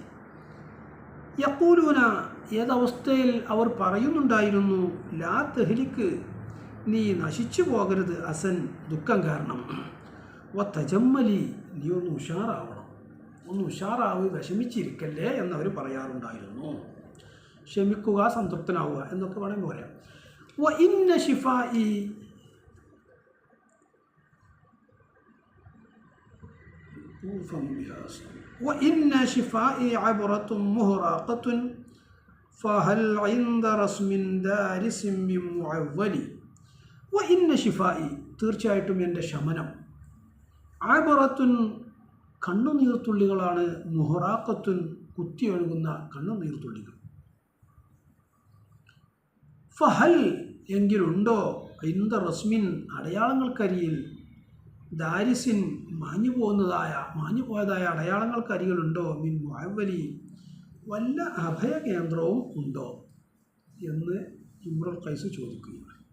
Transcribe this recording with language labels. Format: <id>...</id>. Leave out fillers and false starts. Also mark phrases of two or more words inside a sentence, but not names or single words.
<ml>യഖൂലൂന ഏതവസ്ഥയിൽ അവർ പറയുന്നുണ്ടായിരുന്നു,</ml> <ar>لا تهلك</ar> <ml>നീ നശിച്ചു പോകരുത്, അസൻ ദുഃഖം കാരണം,</ml> <ar>وتجمل</ar> <ml>നീ ഒന്ന് ഉഷാറാവണം, ഒന്ന് ഉഷാറാവ്, വിഷമിച്ചിരിക്കല്ലേ എന്നവർ പറയാറുണ്ടായിരുന്നു. ക്ഷമിക്കുക, സംതൃപ്തനാവുക എന്നൊക്കെ വേണമെങ്കിൽ പറയാം.</ml> <ar>وإن شفائي وإن شفائي عبرة مهراقة فهل عند رسم دارس من معول. وإن شفائي</ar> <ml>തീർച്ചയായിട്ടും എൻ്റെ ശമനം, ആബറത്തുൻ കണ്ണുനീർത്തുള്ളികളാണ്, മുഹറാഖത്തുൻ കുത്തിയൊഴുകുന്ന കണ്ണുനീർത്തുള്ളികൾ. ഫഹൽ എങ്കിലുണ്ടോ,</ml> <ar>عند رسم</ar> <ml>അടയാളങ്ങൾക്കരിയിൽ, ദാരിസിൻ മാഞ്ഞുപോയതായ അടയാളങ്ങൾക്കരികളുണ്ടോ,</ml> <ar>من معول</ar> <ml>വല്ല അഭയകേന്ദ്രവും ഉണ്ടോ എന്ന് ഇമ്രുൽ ഖൈസ് ചോദിക്കുകയാണ്.</ml>